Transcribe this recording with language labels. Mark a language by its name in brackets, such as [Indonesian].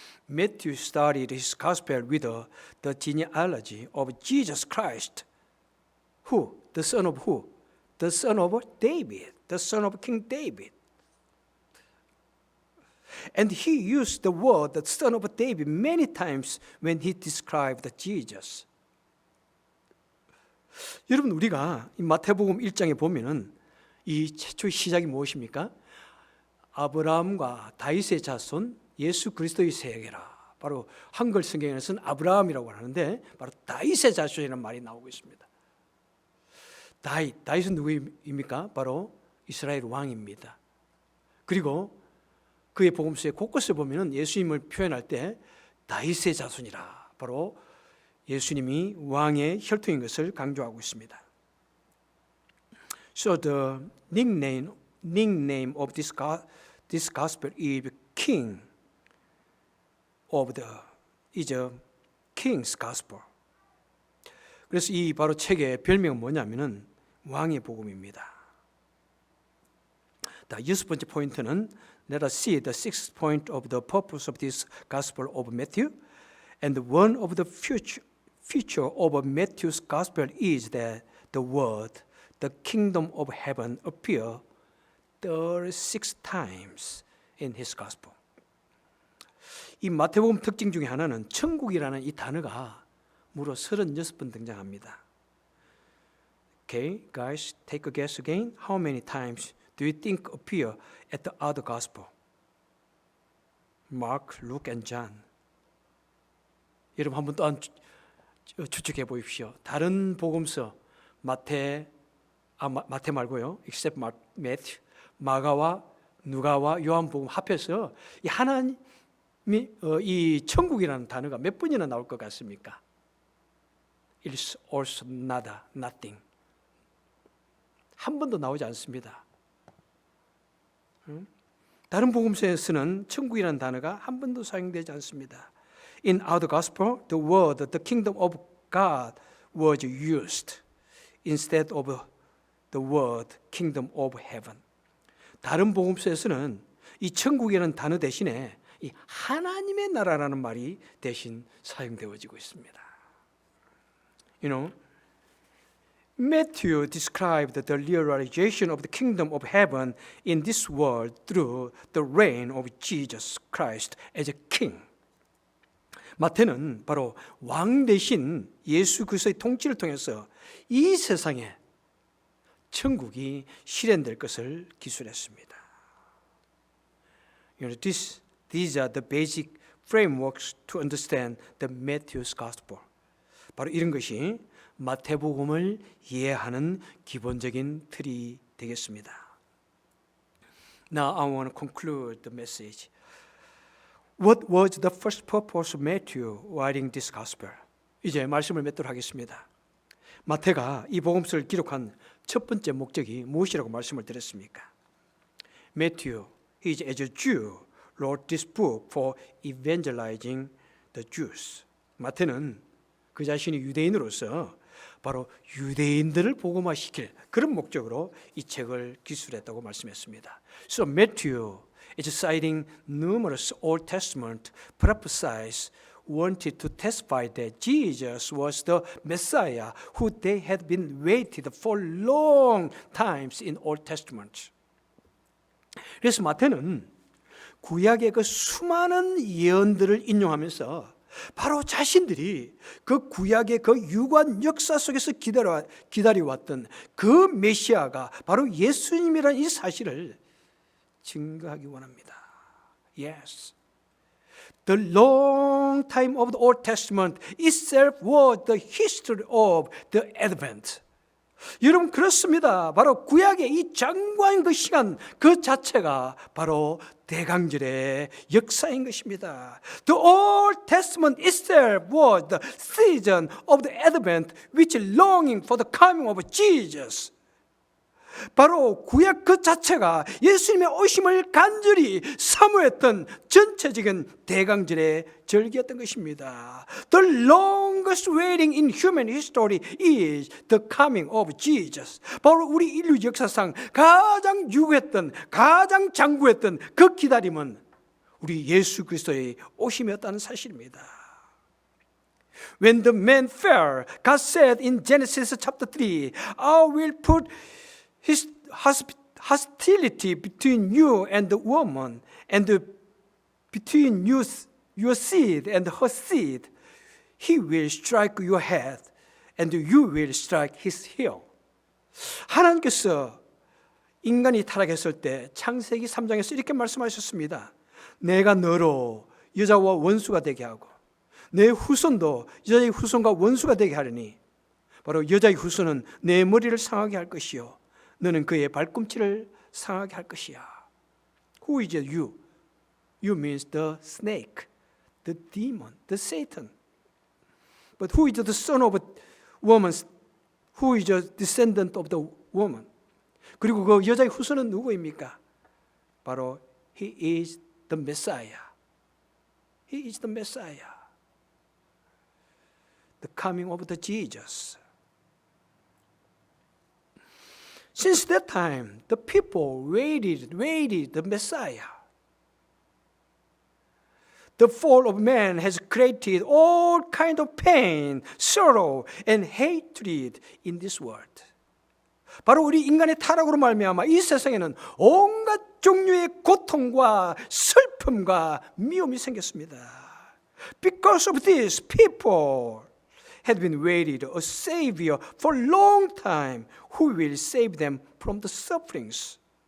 [English] Matthew started his gospel with the genealogy of Jesus Christ. Who? The son of who? The son of David, the son of King David. And he used the word the son of David many times when he described Jesus. [Korean] 여러분 우리가 이 마태복음 1장에 보면은 이 최초의 시작이 무엇입니까? 아브라함과 다윗의 자손 예수 그리스도의 세계라. 바로 한글 성경에서는 아브라함이라고 하는데 바로 다윗의 자손이라는 말이 나오고 있습니다. 다윗은 누구입니까? 바로 이스라엘 왕입니다. 그리고 그의 복음서에 곳곳에 보면은 예수님을 표현할 때 다윗의 자손이라. 바로 예수님이 왕의 혈통인 것을 강조하고 있습니다. [English] So the nickname of this gospel is King of the is a King's Gospel. [Korean] 그래서 이 바로 책의 별명은 뭐냐면은 왕의 복음입니다. 자, 6번째 포인트는 [English] Let us see the sixth point of the purpose of this Gospel of Matthew. And one of the feature of Matthew's Gospel is that the word, the kingdom of heaven, appear 36 times in his Gospel. [Korean] 이 마태복음 특징 중에 하나는 천국이라는 이 단어가 무려 36번 등장합니다. [English] Okay, guys, take a guess again. How many times do you think appear at the other gospel? Mark, Luke, and John. [Korean] 여러분 한번 또 추측해 보십시오. 다른 복음서 마태, 마태 말고요. [English] except Matthew, [Korean] 마가와 누가와 요한복음 합해서 이 하나님이 이 천국이라는 단어가 몇 번이나 나올 것 같습니까? [English] It's also nada, nothing. [Korean] 한 번도 나오지 않습니다. 다른 복음서에서는 천국이라는 단어가 한 번도 사용되지 않습니다. [English] In our gospel, the word the kingdom of God was used instead of the word kingdom of heaven. [Korean] 다른 복음서에서는 이 천국이라는 단어 대신에 이 하나님의 나라라는 말이 대신 사용되어지고 있습니다. [English] You know, Matthew described the realization of the kingdom of heaven in this world through the reign of Jesus Christ as a king. [Korean] 마태는 바로 왕 대신 예수 그리스도의 통치를 통해서 이 세상에 천국이 실현될 것을 기술했습니다. [English] You know, these are the basic frameworks to understand the Matthew's gospel. [Korean] 바로 이런 것이 마태복음을 이해하는 기본적인 틀이 되겠습니다. [English] Now I want to conclude the message. What was the first purpose of Matthew writing this gospel? [Korean] 이제 말씀을 맺도록 하겠습니다. 마태가 이 복음서를 기록한 첫 번째 목적이 무엇이라고 말씀을 드렸습니까? [English] Matthew, he is as a Jew, wrote this book for evangelizing the Jews. [Korean] 마태는 그 자신이 유대인으로서 바로 유대인들을 복음화시킬 그런 목적으로 이 책을 기술했다고 말씀했습니다. [English] So Matthew is citing numerous Old Testament prophecies wanted to testify that Jesus was the Messiah who they had been waited for long times in Old Testament. [Korean] 그래서 마태는 구약의 그 수많은 예언들을 인용하면서 바로 자신들이 그 구약의 그 유관 역사 속에서 기다려왔던 그 메시아가 바로 예수님이라는 이 사실을 증거하기 원합니다. [English] Yes. The long time of the Old Testament itself was the history of the Advent. [Korean] 여러분 그렇습니다. 바로 구약의 이 장구한 그 시간 그 자체가 바로 대강절의 역사인 것입니다. [English] The Old Testament itself was the season of the Advent which longing for the coming of Jesus. [Korean] 바로 구약 그 자체가 예수님의 오심을 간절히 사모했던 전체적인 대강절의 절기였던 것입니다. [English] The longest waiting in human history is the coming of Jesus. [Korean] 바로 우리 인류 역사상 가장 유구했던, 가장 장구했던 그 기다림은 우리 예수 그리스도의 오심이었다는 사실입니다. [English] When the man fell, God said in Genesis chapter 3, I will put his hostility between you and the woman, and between your seed and her seed. He will strike your head, and you will strike his heel. [Korean] 하나님께서 인간이 타락했을 때 창세기 3장에서 이렇게 말씀하셨습니다. 내가 너로 여자와 원수가 되게 하고 내 후손도 여자의 후손과 원수가 되게 하리니 바로 여자의 후손은 내 머리를 상하게 할 것이요 너는 그의 발꿈치를 상하게 할 것이야. [English] Who is you? You means the snake, the demon, the Satan. But who is the son of a woman? Who is a descendant of the woman? [Korean] 그리고 그 여자의 후손은 누구입니까? 바로 [English] he is the Messiah. He is the Messiah. The coming of the Jesus. Since that time, the people waited the Messiah. The fall of man has created all kind of pain, sorrow, and hatred in this world. [Korean] 바로 우리 인간의 타락으로 말미암아 이 세상에는 온갖 종류의 고통과 슬픔과 미움이 생겼습니다. [English] Because of this, people had been waited a savior for a long time who will save them from the sufferings.